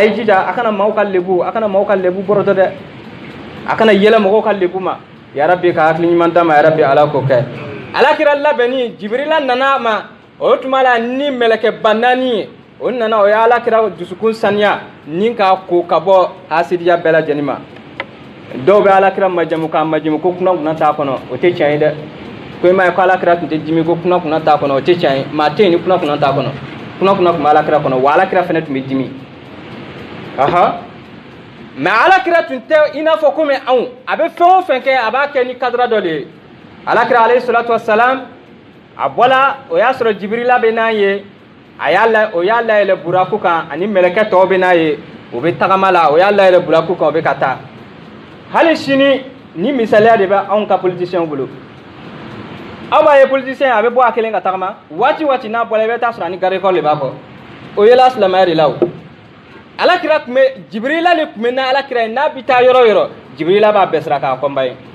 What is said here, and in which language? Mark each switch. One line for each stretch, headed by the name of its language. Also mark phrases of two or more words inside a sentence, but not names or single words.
Bambara: ye jija a kana maaw ka lebu bɔrɔtɔ dɛ a kana yɛlɛ mɔgɔw ka lebu ma
Arabic: يا ربي
Bambara: ka hakili ɲuman d'a ma
Arabic: يا ربي
Bambara: Ala k'o kɛ alakira labɛnni Jibrila nana ma o tuma la ni mɛlɛkɛ ba 4 ye o nana o ye alakira dusukun saniya ni k'a ko ka bɔ hasidiya bɛɛ lajɛlen ma dɔw bɛ alakira majamu ko kunna t'a kɔnɔ o tɛ tiɲɛ ye dɛ ko i ma ye ko alakira tun tɛ dimi ko kunna t'a kɔnɔ o tɛ tiɲɛ ye maa tɛ yen ni kunna t'a kɔnɔ kunna tun bɛ alakira kɔnɔ wa alakira fana tun bɛ dimi mais alakira tun tɛ i n'a fɔ komi anw a bɛ fɛn o fɛn kɛ a b'a kɛ ni kadira dɔ de ye alakira
Arabic: عليه الصلاة والسلام
Bambara: a bɔla o y'a sɔrɔ Jibrila bɛ n'a ye o y'a layɛlɛ buraku kan ani mɛlɛkɛ tɔw bɛ n'a ye o bɛ tagama la o y'a layɛlɛ buraku kan o bɛ ka taa hali sini ni misaliya de bɛ anw ka politicien bolo aw b'a ye politicien a bɛ bɔ a kelen ka tagama waati n'a bɔla i bɛ taa sɔrɔ ani
French: garde corps
Bambara: de b'a kɔ o yela silamɛya de la o alakira tun bɛ Jibrila de tun bɛ na alakira ye n'a bɛ taa yɔrɔ o yɔrɔ Jibrila b'a bɛɛ sira k'a kɔnba